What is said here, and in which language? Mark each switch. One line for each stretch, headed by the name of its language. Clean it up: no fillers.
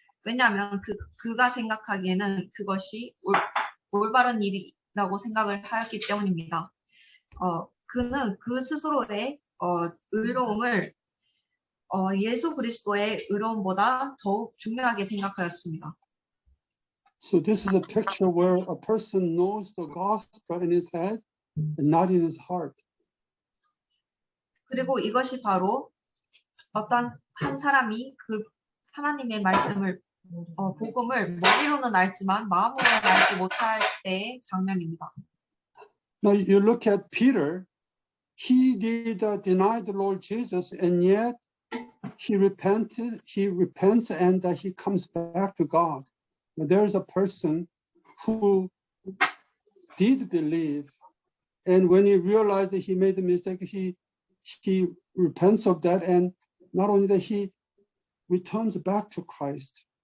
Korean: 왜냐하면 그가 생각하기에는 그것이 올바른 일이라고 생각을 하였기 때문입니다. 그는 그 스스로의 의로움을 예수 그리스도의 의로움보다 더욱 중요하게 생각하였습니다.
English: So this is a picture where a person knows the gospel in his head and not in his heart.
Korean: 그리고 이것이 바로 어떤 한 사람이 그 하나님의 말씀을 복음을 머리로는 알지만 마음으로는 알지 못할 때의 장면입니다.
English: Now you look at Peter, he did deny the Lord Jesus, and yet he repents and he comes back to God. Now, there is a person who did believe, and when he realized that he made a mistake, he repents of that, and not only that, he returns back to Christ.